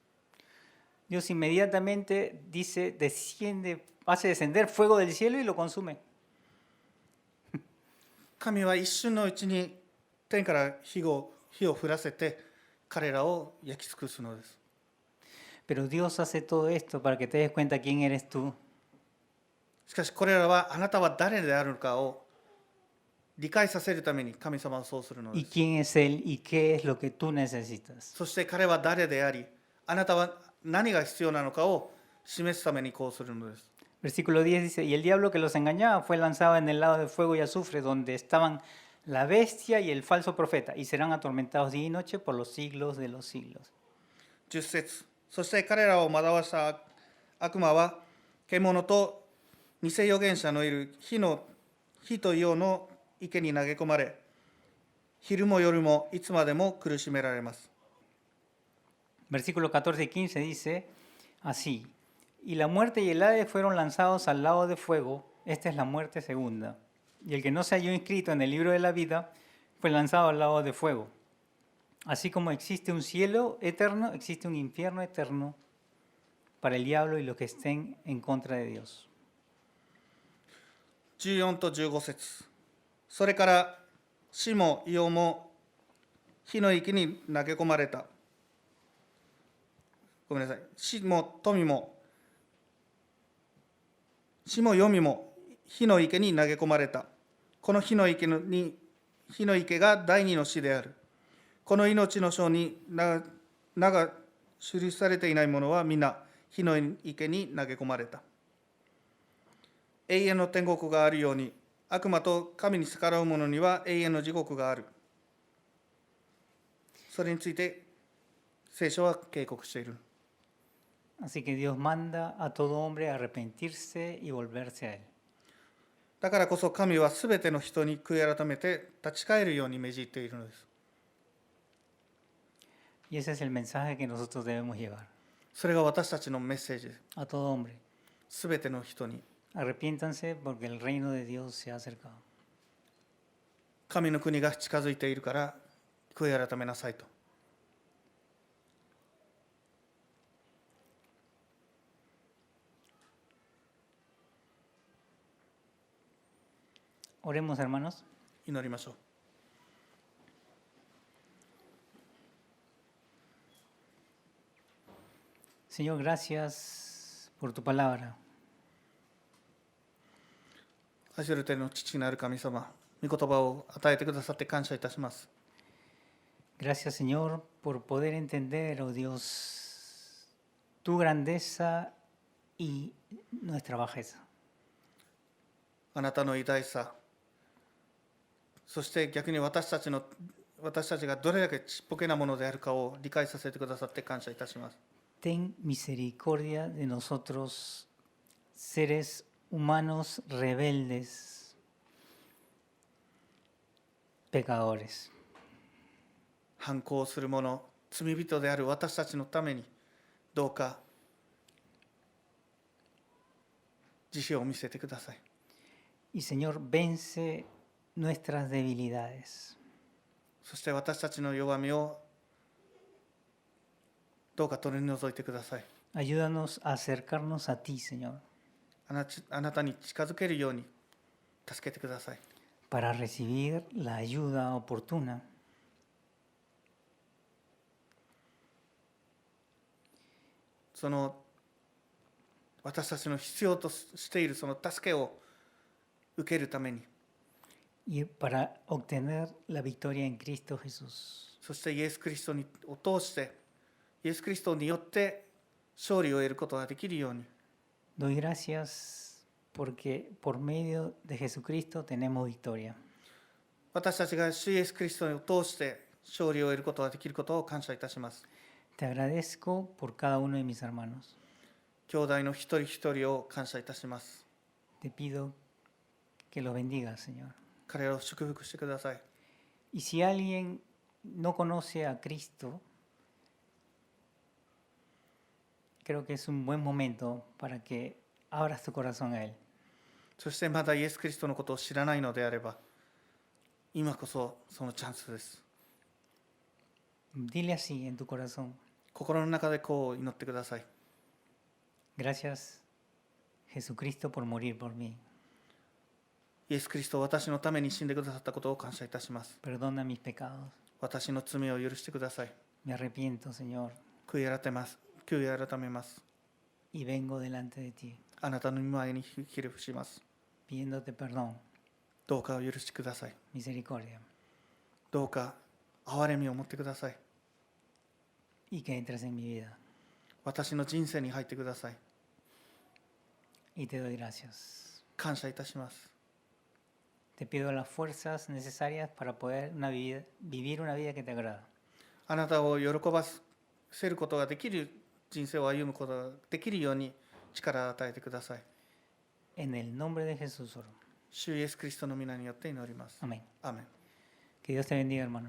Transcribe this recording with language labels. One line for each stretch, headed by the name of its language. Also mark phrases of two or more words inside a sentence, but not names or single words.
Spanish: Dios inmediatamente dice, desciende, hace descender fuego del cielo y lo consume.
Japanese: 神は一瞬のうちに天から火を降らせて彼らを焼き尽くすのです。
Spanish: Pero Dios hace todo esto para que te des cuenta quién eres tú.
Japanese: しかしこれらはあなたは誰であるのかを理解させるために神様はそうするので
Spanish: Y
Japanese: す。
Spanish: quién es Él y qué es lo que tú necesitas.
Japanese: そして彼は誰であり、あなたは何が必要なのかを示すためにこうするのです。
Spanish: Versículo 10 dice, y el diablo que los engañaba fue lanzado en el lado de fuego y azufre, donde estaban la bestia y el falso profeta, y serán atormentados día y noche por los siglos de los siglos.
Japanese: 10 節、そして彼らを惑わした悪魔は獣と偽預言者のいる火と硫黄の池に投げ込まれ、昼も夜もいつまでも苦しめられます。
Spanish: Versículo 14 y 15 dice así, y la muerte y el Hades fueron lanzados al lago de fuego, esta es la muerte segunda, y el que no se halló inscrito en el libro de la vida fue lanzado al lago de fuego. Así como existe un cielo eterno, existe un infierno eterno para el diablo y los que estén en contra de Dios.
Japanese: 14 と15節、それから死も硫黄も火の池に投げ込まれた。ごめんなさい。死も富も死も黄泉も火の池に投げ込まれた。この火の池が第二の死である。この命の章に名が記されていないものは皆火の池に投げ込まれた。永遠の天国があるように、悪魔と神に逆らう者には永遠の地獄がある。それについて聖書は警告している。
Spanish: Así que Dios manda a todo hombre a arrepentirse y volverse a Él.
Japanese: だからこそ神はすべての人に悔い改めて立ち返るように命じているのです。
Spanish: Y ese es el mensaje que nosotros debemos llevar
Japanese: それが私たちのメッセージです。
Spanish: a todo hombre.
Japanese: すべての人に
Spanish: Arrepiéntanse porque el reino de Dios se ha acercado.
Japanese: 神の国が近づいているから悔い改めなさいと。
Spanish: Oremos, hermanos.
Japanese: 祈りましょう。
Spanish: Señor, gracias por tu palabra.
Japanese: 愛する天の父なる神様、御言葉を与えてくださって感謝いたします。
Spanish: Gracias, Señor, por poder entender, oh Dios, tu grandeza y nuestra bajeza.
Japanese: あなたの偉大さ、そして逆に私たちがどれだけちっぽけなものであるかを理解させてくださって感謝いたします。
Spanish: Ten misericordia de nosotros, seres humanos rebeldes, pecadores.
Japanese: 反抗する者、罪人である私たちのためにどうか慈悲を見せてください。
Spanish: Y Señor, vence nuestras debilidades.
Japanese: そして私たちの弱みをどうか取り除いてください。
Spanish: Ayúdanos a acercarnos a ti, Señor,
Japanese: あなたに近づけるように助けてください。
Spanish: para recibir la ayuda oportuna.
Japanese: その私たちの必要としているその助けを受けるために、
Spanish: Y para obtener la victoria en Cristo Jesús.
Japanese: そしてイエス・キリストを通してイエス・キリストによって勝利を得ることができるように、
Spanish: Doy gracias porque por medio de Jesucristo tenemos victoria.
Japanese: 私たちが主イエス・キリストを通して勝利を得ることができることを感謝いたします。
Spanish: Te agradezco por cada uno de mis hermanos.
Japanese: 兄弟の一人一人を感謝いたします。
Spanish: Te pido que los bendigas, Señor.
Japanese: 彼らを祝福してください。
Spanish: Y si alguien no conoce a Cristo, creo que es un buen momento para que abras tu corazón a Él.
Japanese: そしてまだイエス・キリストのことを知らないのであれば、今こそそのチャンスです。
Spanish: Dile así en tu corazón:
Japanese: 心の中でこう祈ってください。
Spanish: gracias, Jesucristo, por morir por mí.
Japanese: イエス・キリスト、私のために死んでくださったことを感謝いたします。
Spanish: Perdona mis pecados.
Japanese: 私の罪を許してください。
Spanish: Me arrepiento, Señor,
Japanese: 悔い改めます。
Spanish: y vengo delante de ti,
Japanese: あなたの御前にひれ伏します。
Spanish: pidiéndote perdón,
Japanese: どうかお許しください。
Spanish: misericordia,
Japanese: どうか憐れみを持ってください。
Spanish: y que entres en mi vida.
Japanese: 私の人生に入ってください。
Spanish: Y te doy gracias.
Japanese: 感謝いたします。
Spanish: Te pido las fuerzas necesarias para poder vivir una vida que te agrada.
Japanese: あなたを喜ばせることができる人生を歩むことができるように力を与えてください。
Spanish: En el nombre de Jesús oro.
Japanese: 主イエス・キリストの皆によって祈ります。
Spanish: Amén.
Japanese: アーメン。
Spanish: Que Dios te bendiga, hermano.